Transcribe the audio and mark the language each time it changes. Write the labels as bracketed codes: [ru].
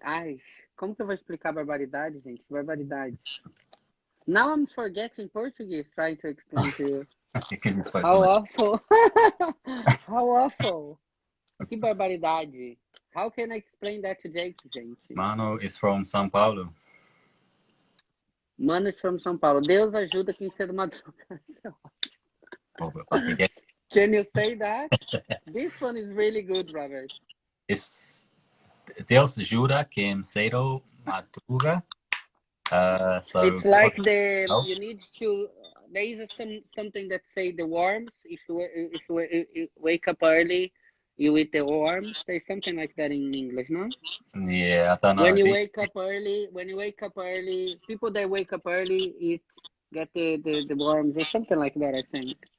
[pt] Ai, como que eu vou explicar barbaridade, gente? Barbaridade. [en] Now I'm forgetting Portuguese trying to explain to you. Because you spoke How so much. awful. How awful. [pt] Que barbaridade. [en] How can I explain that to Jake, gente? Mano is from São Paulo. Mano is from São Paulo. [pt] Deus ajuda quem cedo madruga. [en] Oh, but back again. Can you say that? This one is really good, Robert. [pt] It's Deus ajuda quem cedo madruga. [en] So It's like oh. you need to. There is something that say the worms. If you wake up early, you eat the worms. There's something like that in English, no? Yeah, I don't know. When you wake up early, people that wake up early get the worms or something like that, I think.